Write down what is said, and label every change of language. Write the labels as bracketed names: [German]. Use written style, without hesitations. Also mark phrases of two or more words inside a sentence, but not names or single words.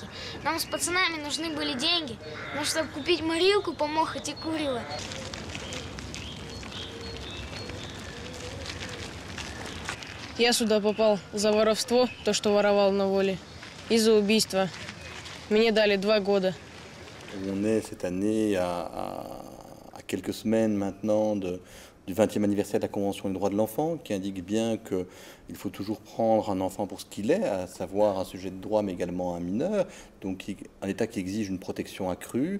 [Russian] Нам с пацанами нужны были деньги. Но чтобы купить морилку, помохать и курево. Я сюда попал за воровство, то, что воровал на воле, и за убийство. Мне dali 2 года. [French] On est cette année à quelques semaines maintenant du 20e anniversaire de la Convention des droits de l'enfant, qui indique bien qu'il faut toujours prendre un enfant pour ce qu'il est, à savoir un sujet de droit, mais également un mineur, donc un État qui exige une protection accrue.